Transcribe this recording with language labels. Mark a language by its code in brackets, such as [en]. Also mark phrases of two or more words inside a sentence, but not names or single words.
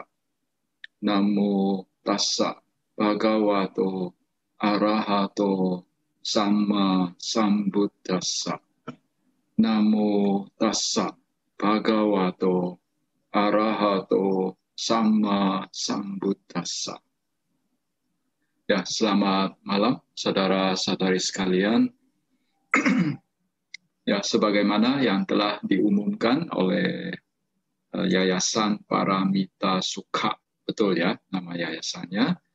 [pi] Namo tassa bhagavato arahato sama sambuddhassa. Namo tassa bhagavato arahato sama sambuddhassa. [id] Ya, selamat malam saudara-saudari sekalian. Ya, sebagaimana yang telah diumumkan oleh Yayasan Paramita Sukha, betul ya nama yayasannya.